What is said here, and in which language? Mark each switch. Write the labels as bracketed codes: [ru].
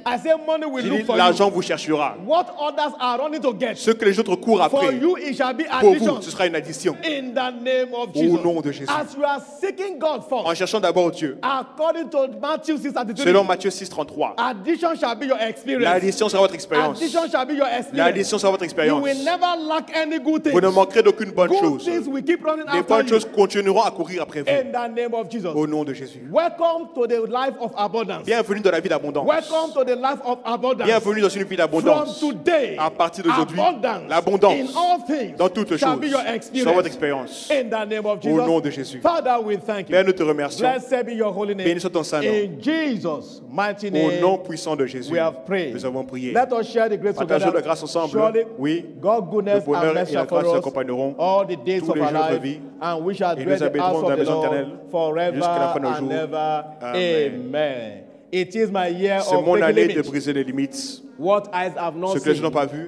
[en] I say money will look for [fr] l'argent [en] you. [fr] vous cherchera. [en] What others are running to get, [fr] ce que les autres courent après, [en] for you it shall be [fr] pour vous, ce sera une addition. [en] In the name of Jesus. [fr] Au nom de Jésus. [en] As you are seeking God first, [fr] en cherchant d'abord Dieu, [en] according to Matthew 6:33, [fr] selon Matthieu 6:33, [en] addition shall be your experience. [fr] L'addition sera votre expérience. [en] Addition shall be your experience. [fr] L'addition sera votre expérience. [en] You will never lack any good things. [fr] Vous ne manquerez d'aucune bonne chose. [en] Will keep running [fr] les bonnes choses continueront à courir après vous. [en] In the name of Jesus. [fr] Au nom de Jésus. [en] Welcome to the life of abundance. [fr] Bienvenue dans la vie d'abondance. [en] Welcome to the life of abundance. [fr] Bienvenue dans une vie d'abondance. [en] From today, [fr] à partir d'aujourd'hui, l'abondance [en] in all things [fr] dans toutes choses sera votre expérience. [en] In the name of Jesus. [fr] Au nom de Jésus. [en] Father, we thank you. [fr] Père, nous te remercions. [en] Blessed be your holy name. [fr] Béni soit ton saint nom. [en] In Jesus' mighty name. [fr] Au nom puissant de Jésus. [en] We have prayed. [fr] Nous avons prié. [en] Let us share the grace together. [fr] Partageons la grâce ensemble. [en] Surely, [fr] oui. [en] God goodness [fr] le bonheur [en] and mercy [fr] et la grâce [en] us [fr] accompagneront [en] all the days of our life, and we shall dwell in the house of the Lord forever and ever. Amen. It is my year of [fr] mon année de briser les limites. [en] What eyes have not [fr] ce que les gens n'ont pas vu,